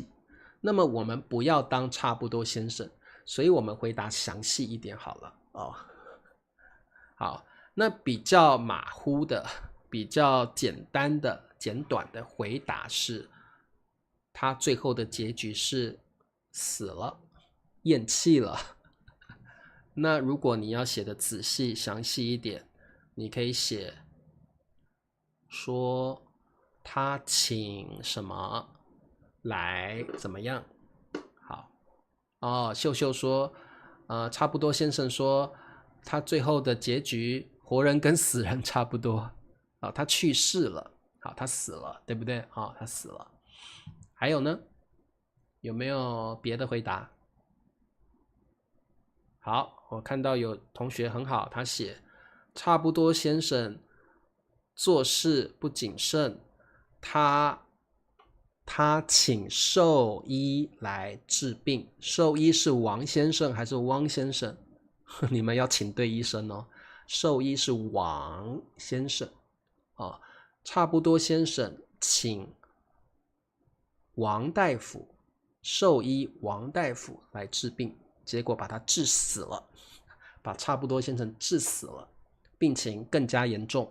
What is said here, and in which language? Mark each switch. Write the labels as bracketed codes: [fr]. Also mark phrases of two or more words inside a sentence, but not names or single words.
[zh] 那麼我們不要當差不多先生，所以我們回答詳細一點好了好，那比較馬虎的、比較簡單的、簡短的回答是，他最後的結局是死了，咽氣了。那如果你要寫的仔細詳細一點，你可以寫說他請什麼來怎麼樣。好秀秀說差不多先生說他最後的結局活人跟死人差不多他去世了，好，他死了，对不对？他死了。還有呢，有沒有別的回答？好，我看到有同學很好，他寫差不多先生做事不謹慎，他請獸醫來治病。獸醫是王先生還是汪先生？你們要請對醫生哦。獸醫是王先生差不多先生請王大夫，獸醫王大夫來治病，結果把他治死了，把差不多先生治死了，病情更加嚴重。